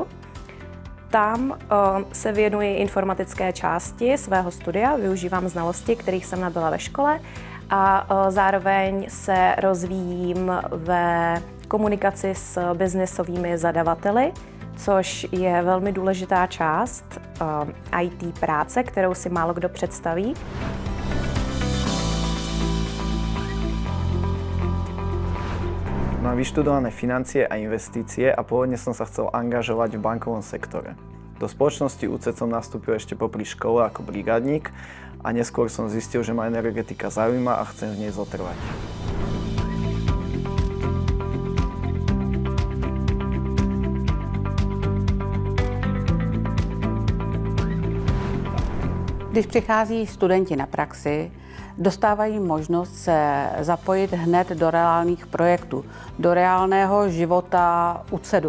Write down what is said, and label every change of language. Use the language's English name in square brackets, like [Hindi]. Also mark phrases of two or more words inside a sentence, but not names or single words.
[Czech] Tam se věnuji informatické části svého studia, využívám znalosti, kterých jsem nabyla ve škole a zároveň se rozvíjím ve komunikaci s biznesovými zadavateli, což je velmi důležitá část IT práce, kterou si málo kdo představí. [Slovak] Mám vyštudované financie a investície a pôvodne som sa chcel angažovať v bankovom sektore. Do spoločnosti UCED som nastúpil ešte popri škole ako brigádnik a neskôr som zistil, že ma energetika zaujíma a chcem v nej zotrvať. [Czech] Když přichází studenti na praxi, dostávají možnost se zapojit hned do reálných projektů, do reálného života UCEDu.